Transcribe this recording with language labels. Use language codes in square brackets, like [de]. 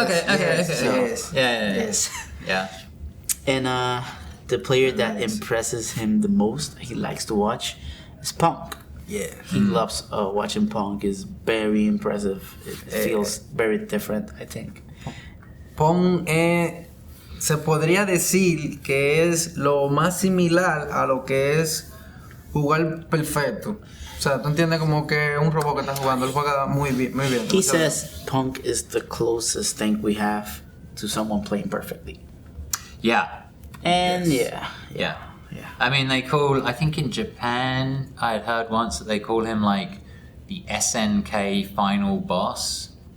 [en] okay. yes. Yeah. Yeah. And the player that impresses him the most, he likes to watch, is Punk. Yeah. He loves watching Punk. Is very impressive. It feels very different, I think. [es] Pong se podría decir que es lo más similar a lo que es jugar perfecto. O sea, tú entiendes como que un robot que está jugando, él juega muy bien. [en] He says Punk is the closest thing we have to someone playing perfectly. Yeah. And Yeah. I mean, I think in Japan, I had heard once that they call him like the SNK final boss.